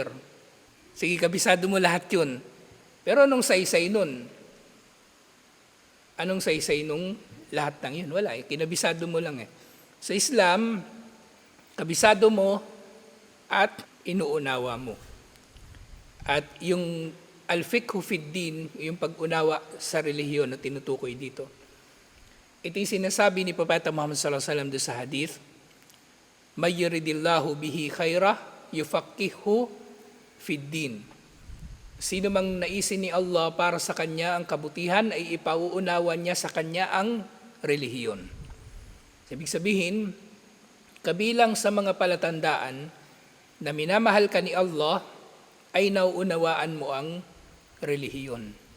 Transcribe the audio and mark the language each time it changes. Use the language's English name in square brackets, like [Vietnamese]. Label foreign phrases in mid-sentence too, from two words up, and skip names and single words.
[Filipino] Sige, kabisado mo lahat yun. Pero anong saysay nun? Anong saysay nung lahat ng yun? Wala, kinabisado mo lang eh. Sa Islam, kabisado mo at inuunawa mo. At yung [Arabic] الفقه في الدين, [Filipino] yung pag-unawa sa relihiyon na tinutukoy dito, ito yung sinasabi ni Propeta Muhammad [Arabic] صلى الله عليه وسلم [Filipino] doon sa hadith, [Arabic] من يرد الله به خيرا يفقهه في الدين. [Filipino] Sino mang naisin ni Allah para sa kanya ang kabutihan ay ipauunawa niya sa kanya ang relihiyon. Ibig sabihin, kabilang sa mga palatandaan na minamahal ka ni Allah ay nauunawaan mo ang relihiyon.